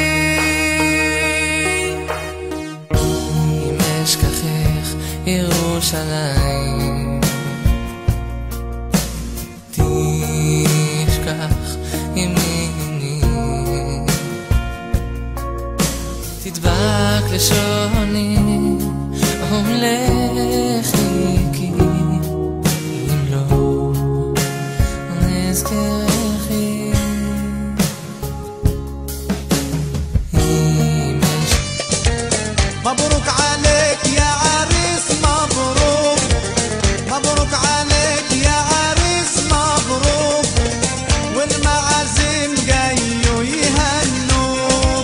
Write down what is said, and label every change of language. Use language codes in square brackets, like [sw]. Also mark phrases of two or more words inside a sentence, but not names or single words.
[he] ירושלים תשכח ימיני, תדבק לשוני ולחיקי, אם לא נזכרכי. [ar] مبروك عليك يا عريس، مبروك مبروك عليك يا عريس، مبروك والمعازيم جايوا يهنوك.